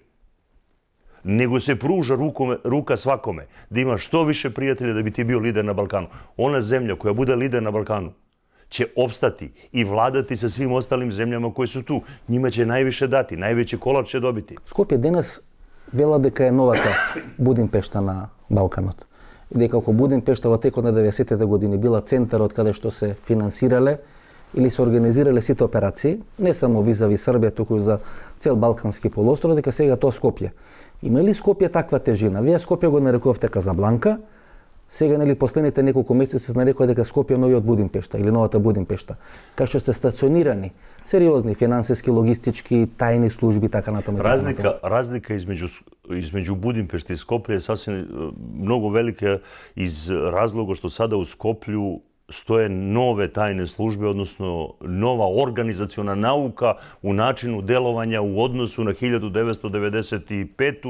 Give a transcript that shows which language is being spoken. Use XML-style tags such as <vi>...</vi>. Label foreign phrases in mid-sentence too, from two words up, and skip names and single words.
<sr>Nego se pruža ruka svakome da ima što više prijatelja da bi ti bio lider na Balkanu. Ona zemlja koja bude lider na Balkanu će opstati i vladati sa svim ostalim zemljama koje su tu. Njima će najviše dati, najveći kolač će dobiti.</sr> <mk>Skopje danas vela дека je новата Будимпешта на Балканот. И дека ако Будимпешта во текот на 90-те години била центар од каде што се финансирале или се организирале сите операции, не само визави Србија, туку и за цел Балкански полуостров, дека сега тоа Скопје. Има ли Скопје таква тежина? Вие Скопје го нарекувавте Казабланка, сега нели последните неколку месеци се нарекува дека Скопје е новиот Будимпешта или новата Будимпешта. Кај што сте стационирани сериозни финансиски, логистички, тајни служби, така натаму.</mk> <sr>Разлика između Budimpešte i Skoplja je sasvim mnogo velika iz razloga što sada u Skoplju stoje nove tajne službe, odnosno nova organizaciona nauka u načinu delovanja u odnosu na 1995.</sr>